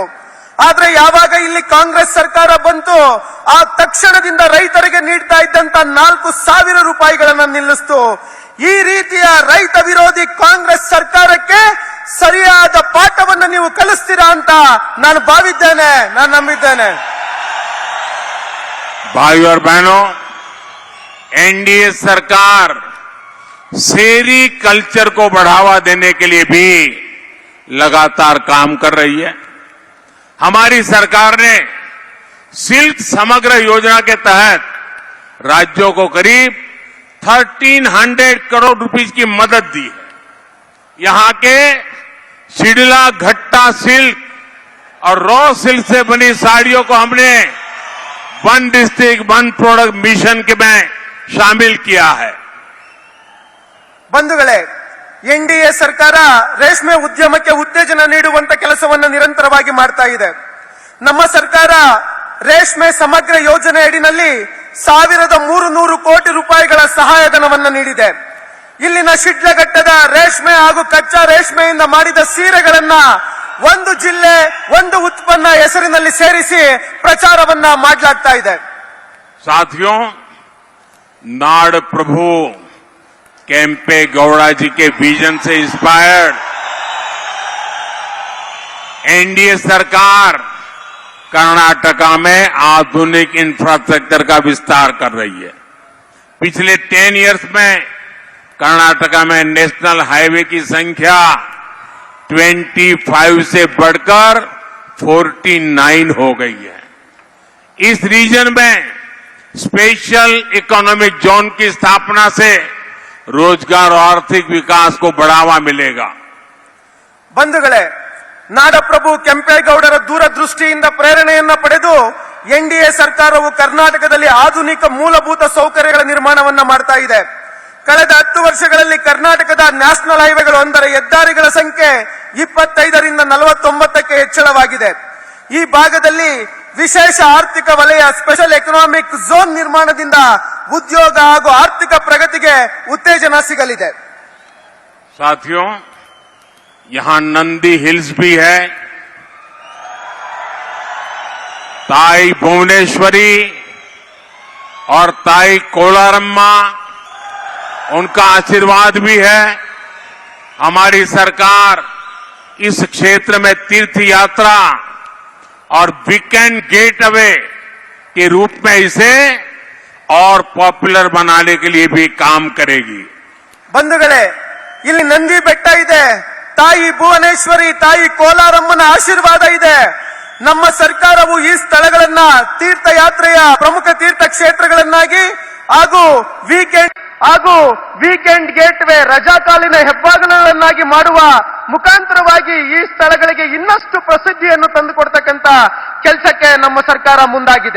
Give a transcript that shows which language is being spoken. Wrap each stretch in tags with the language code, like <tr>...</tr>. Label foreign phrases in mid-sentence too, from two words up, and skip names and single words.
<kn>ಆದ್ರೆ ಯಾವಾಗ ಇಲ್ಲಿ ಕಾಂಗ್ರೆಸ್ ಸರ್ಕಾರ ಬಂತು, ಆ ತಕ್ಷಣದಿಂದ ರೈತರಿಗೆ ನೀಡ್ತಾ ಇದ್ದಂತ 4,000 ರೂಪಾಯಿಗಳನ್ನು ನಿಲ್ಲಿಸಿತು. ಈ ರೀತಿಯ ರೈತ ವಿರೋಧಿ ಕಾಂಗ್ರೆಸ್ ಸರ್ಕಾರಕ್ಕೆ ಸರಿಯಾದ ಪಾಠವನ್ನು ನೀವು ಕಲಿಸ್ತೀರಾ ಅಂತ ನಾನು ಭಾವಿದ್ದೇನೆ, ನಾನು ನಂಬಿದ್ದೇನೆ.</kn> <hi>भाई और बहनों, एनडीए सरकार</hi> <en>seri culture</en> <hi>को बढ़ावा देने के लिए भी लगातार काम कर रही है। हमारी सरकार ने सिल्क समग्र योजना के तहत राज्यों को करीब 1,300 करोड़ रुपीस की मदद दी है। यहां के शिडला घट्टा सिल्क और</hi> <en>raw silk</en> <hi>से बनी साड़ियों को हमने वन डिस्ट्रिक्ट वन प्रोडक्ट मिशन के में शामिल किया है।</hi> <kn>ಬಂಧುಗಳೇ, ಎನ್ಡಿಎ ಸರ್ಕಾರ ರೇಷ್ಮೆ ಉದ್ಯಮಕ್ಕೆ ಉತ್ತೇಜನ ನೀಡುವಂತ ಕೆಲಸವನ್ನು ನಿರಂತರವಾಗಿ ಮಾಡ್ತಾ ಇದೆ. ನಮ್ಮ ಸರ್ಕಾರ ರೇಷ್ಮೆ ಸಮಗ್ರ ಯೋಜನೆ ಅಡಿಯಲ್ಲಿ 1,300 ಕೋಟಿ ರೂಪಾಯಿಗಳ ಸಹಾಯಧನವನ್ನು ನೀಡಿದೆ. ಇಲ್ಲಿನ ಶಿಡ್ಲಘಟ್ಟದ ರೇಷ್ಮೆ ಹಾಗೂ ಕಚ್ಚಾ ರೇಷ್ಮೆಯಿಂದ ಮಾಡಿದ ಸೀರೆಗಳನ್ನ ಒಂದು ಜಿಲ್ಲೆ ಒಂದು ಉತ್ಪನ್ನ ಹೆಸರಿನಲ್ಲಿ ಸೇರಿಸಿ ಪ್ರಚಾರವನ್ನ ಮಾಡಲಾಗ್ತಾ ಇದೆ.</kn> <hi>साथियों, नाड़ प्रभु केम्पे गौड़ा जी के विजन से इंस्पायर्ड एनडीए सरकार कर्नाटका में आधुनिक इंफ्रास्ट्रक्चर का विस्तार कर रही है। पिछले 10 इयर्स में कर्नाटका में</hi> <en>national highway</en> <hi>की संख्या 25 से बढ़कर 49 हो गई है। इस रीजन में</hi> <en>special economic zone</en> <hi>की स्थापना से रोजगार और आर्थिक विकास को बढ़ावा मिलेगा।</hi> <kn>ಬಂಧುಗಳೇ, ನಾಡಪ್ರಭು ಕೆಂಪೇಗೌಡರ ದೂರದೃಷ್ಟಿಯಿಂದ ಪ್ರೇರಣೆಯನ್ನ ಪಡೆದು ಎನ್ಡಿಎ ಸರ್ಕಾರವು ಕರ್ನಾಟಕದಲ್ಲಿ ಆಧುನಿಕ ಮೂಲಭೂತ ಸೌಕರ್ಯಗಳ ನಿರ್ಮಾಣವನ್ನ ಮಾಡ್ತಾ ಇದೆ. ಕಳೆದ 10 ವರ್ಷಗಳಲ್ಲಿ ಕರ್ನಾಟಕದ</kn> <en>national highways</en> <kn>ಅಂದರೆ ಹೆದ್ದಾರಿಗಳ ಸಂಖ್ಯೆ 25ರಿಂದ 49ಕ್ಕೆ ಹೆಚ್ಚಳವಾಗಿದೆ. ಈ ಭಾಗದಲ್ಲಿ ವಿಶೇಷ ಆರ್ಥಿಕ ವಲಯ</kn> <en>special economic zone</en> <kn>ನಿರ್ಮಾಣದಿಂದ ಉದ್ಯೋಗ ಹಾಗೂ ಆರ್ಥಿಕ ಪ್ರಗತಿಗೆ ಉತ್ತೇಜನ ಸಿಗಲಿದೆ.</kn> <hi>साथियों, यहां नंदी हिल्स भी है, ताई भुवनेश्वरी और ताई कोलारम्मा, उनका आशीर्वाद भी है। हमारी सरकार इस क्षेत्र में तीर्थ यात्रा और</hi> <en>weekend getaway</en> <hi>के रूप में इसे और पॉपुलर बनाने के लिए भी काम करेगी।</hi> <kn>ಬಂಧುಗಳೇ, ಇಲ್ಲಿ ನಂದಿ ಬೆಟ್ಟ ಇದೆ, ತಾಯಿ ಭುವನೇಶ್ವರಿ, ತಾಯಿ ಕೋಲಾರಮ್ಮನ ಆಶೀರ್ವಾದ ಇದೆ. ನಮ್ಮ ಸರ್ಕಾರವು ಈ ಸ್ಥಳಗಳನ್ನ ತೀರ್ಥಯಾತ್ರೆಯ ಪ್ರಮುಖ ತೀರ್ಥ ಕ್ಷೇತ್ರಗಳನ್ನಾಗಿ ಹಾಗೂ</kn> <en>weekend getaway</en> <kn>ರಜಾಕಾಲಿನ ಹೆಬ್ಬಾಗಿಲುಗಳನ್ನಾಗಿ ಮಾಡುವ ಮುಖಾಂತರವಾಗಿ ಈ ಸ್ಥಳಗಳಿಗೆ ಇನ್ನಷ್ಟು ಪ್ರಸಿದ್ಧಿಯನ್ನು ತಂದುಕೊಡ್ತಕ್ಕಂತ ಕೆಲಸಕ್ಕೆ ನಮ್ಮ ಸರ್ಕಾರ ಮುಂದಾಗಿದೆ.</kn>